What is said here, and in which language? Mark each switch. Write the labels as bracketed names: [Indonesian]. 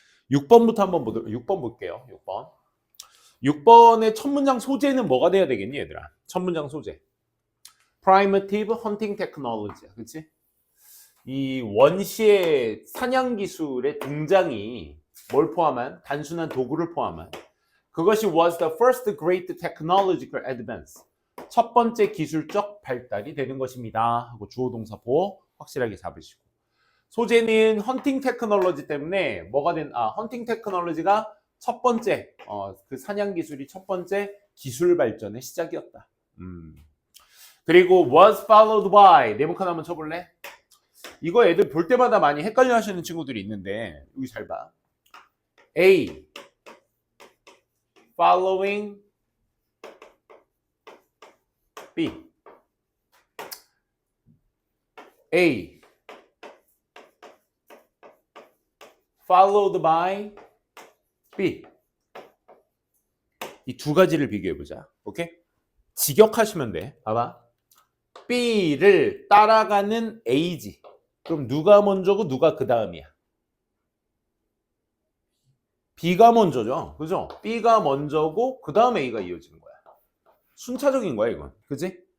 [Korean] 6번부터 한번 6번 볼게요. 6번의 첫 문장 소재는 뭐가 돼야 되겠니, 얘들아? 첫 문장 소재. [English] Primitive Hunting Technology. [Korean] 그치? 이 원시의 사냥 기술의 등장이 뭘 포함한? 단순한 도구를 포함한. 그것이 [English] was the first great technological advance. [Korean] 첫 번째 기술적 발달이 되는 것입니다. 하고 주어 동사 보호 확실하게 잡으시고. 소재는 헌팅 테크놀로지 때문에 뭐가 헌팅 테크놀로지가 첫 번째 그 사냥 기술이 첫 번째 기술 발전의 시작이었다. 그리고 [English] was followed by [Korean] 네모칸 한번 쳐볼래? 이거 애들 볼 때마다 많이 헷갈려 하시는 친구들이 있는데 여기 잘 봐. [English] A following B A followed by B. [Korean] 이 두 가지를 비교해보자. 오케이? 직역하시면 돼. 봐봐. B를 따라가는 A지. 그럼 누가 먼저고 누가 그 다음이야? B가 먼저죠. 그죠? B가 먼저고 그 다음 A가 이어지는 거야. 순차적인 거야, 이건. 그지?